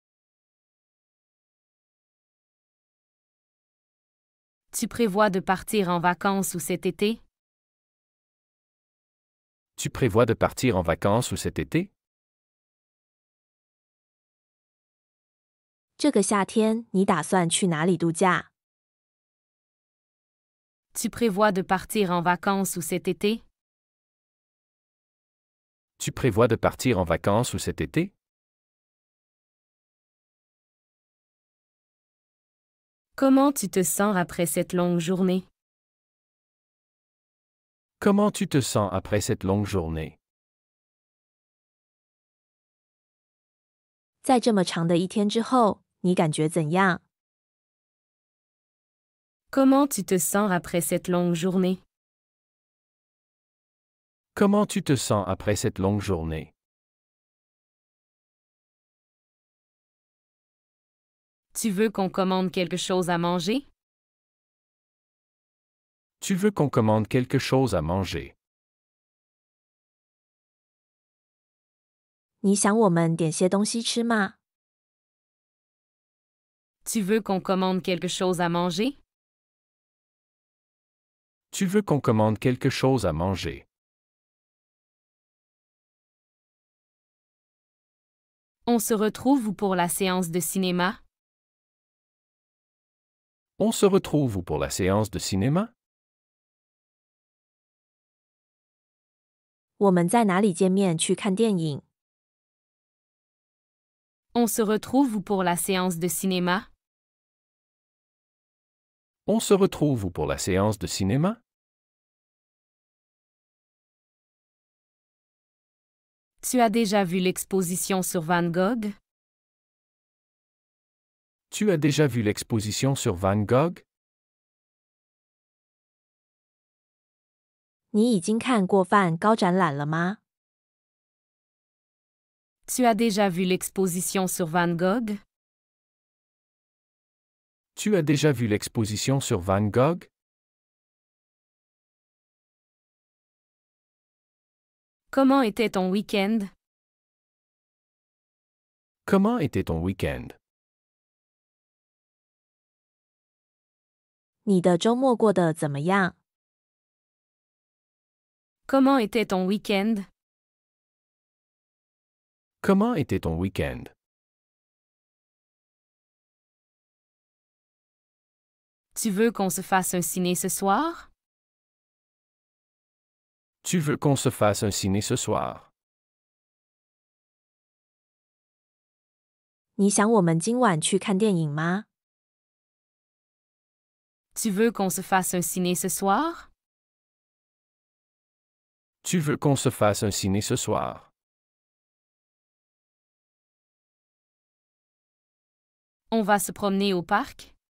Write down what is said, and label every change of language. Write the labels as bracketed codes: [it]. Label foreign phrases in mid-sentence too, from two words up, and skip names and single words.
[fr] Tu prévois de partir en vacances ou cet été? Tu prévois de partir en vacances ou cet été? [zh] 这个夏天你打算去哪里度假？ [fr] Tu prévois de partir en vacances ou cet été? Tu prévois de partir en vacances ou cet été? Comment tu te sens après cette longue journée? Comment tu te sens après cette longue journée? [zh] 在这么长的一天之后，你感觉怎样？ [fr] Comment tu te sens après cette longue journée? Comment tu te sens après cette longue journée? Tu veux qu'on commande quelque chose à manger? Tu veux qu'on commande quelque chose à manger? [zh] 你想我们点些东西吃吗？ [fr] Tu veux qu'on commande quelque chose à manger? Tu veux qu'on commande quelque chose à manger? On se retrouve où pour la séance de cinéma? On se retrouve où pour la séance de cinéma? [zh] 我们在哪里见面去看电影？ [fr] On se retrouve où pour la séance de cinéma? On se retrouve où pour la séance de cinéma? Tu as déjà vu l'exposition sur Van Gogh? Tu as déjà vu l'exposition sur Van Gogh? [zh] 你已经看过梵高展览了吗？ [fr] Tu as déjà vu l'exposition sur Van Gogh? Tu as déjà vu l'exposition sur Van Gogh? Comment était ton week-end? Comment était ton week-end? [zh] 你的周末过得怎么样？ [fr] Comment était ton week-end? Comment était ton week-end? Tu veux qu'on se fasse un ciné ce soir? Tu veux qu'on se fasse un ciné ce soir? [zh] 你想我们今晚去看电影吗？ [fr] Tu veux qu'on se fasse un ciné ce soir? Tu veux qu'on se fasse un ciné ce soir? On va se promener au parc?